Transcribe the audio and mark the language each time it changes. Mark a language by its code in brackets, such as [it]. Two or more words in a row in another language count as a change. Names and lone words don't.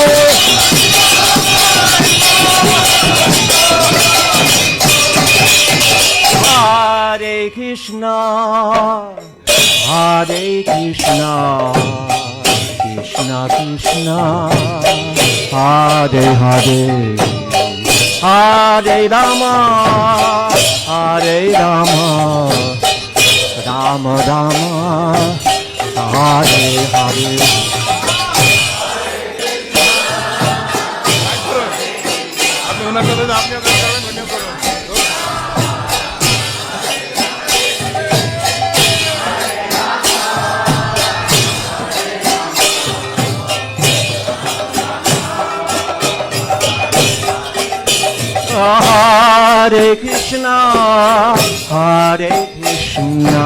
[sa] Hare Krishna, Hare Krishna, Krishna Krishna, Hare Hare, Hare Rama, Hare Rama, Rama Rama, Hare Hare. [bn] আপনি ওনার সাথে আপনি ওখানে যাবেন, উনিও করুন। [sa] Hare Krishna, Hare Krishna,